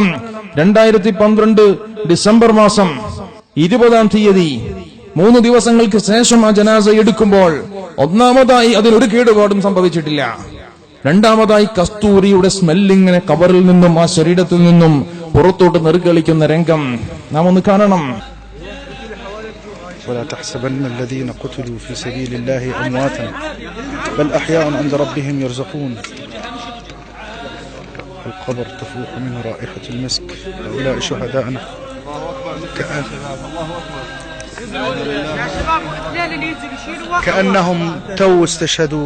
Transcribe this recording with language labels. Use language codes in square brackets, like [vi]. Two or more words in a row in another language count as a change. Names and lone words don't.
[ml] 2012 ഡിസംബർ മാസം 20 തീയതി 3 ദിവസങ്ങൾക്ക് ശേഷം ആ ജനാസ എടുക്കുമ്പോൾ ഒന്നാമതായി അതിനൊരു കേടുപാടും സംഭവിച്ചിട്ടില്ല. രണ്ടാമതായി കസ്തൂരിയുടെ സ്മെല്ലിങ്ങനെ കബറിൽ നിന്നും ആ ശരീരത്തിൽ നിന്നും പുറത്തോട്ട് നെറുകളിക്കുന്ന രംഗം നാം ഒന്ന് കാണണം. [ar] ولا تحسبن الذين قتلوا في سبيل الله أمواتا بل أحياء عند ربهم يرزقون. القبر تفوح منه رائحة المسك. هؤلاء شهداءنا كأنهم تو استشهدوا.